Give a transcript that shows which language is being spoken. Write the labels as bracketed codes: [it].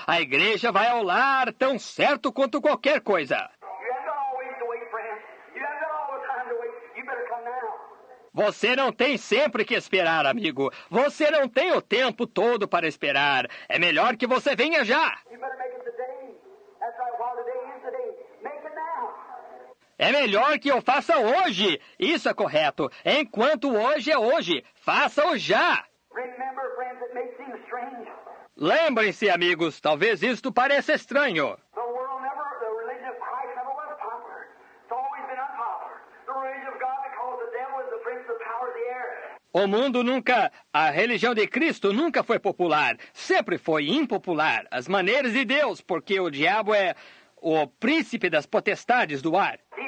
[pt] A igreja vai ao lar tão certo quanto qualquer coisa. [en] You haven't got always to wait, friends. You haven't got all the time to wait. You better come now. [pt] Você não tem sempre que esperar, amigo. Você não tem o tempo todo para esperar. É melhor que você venha já. [en] You better make it today. That's right. While today is today, make it now. [pt] É melhor que eu faça hoje. Isso é correto. Enquanto hoje é hoje, faça-o já. [en] Remember, friends, it may seem strange. [pt] Lembrem-se, amigos, talvez isto pareça estranho. [en] The religion of Christ never was popular. It's always been unpopular. The religion of God, because the devil is the prince of the power of the air, [pt] A religião de Cristo nunca foi popular, sempre foi impopular. As maneiras de Deus, porque o diabo é o príncipe das potestades do ar.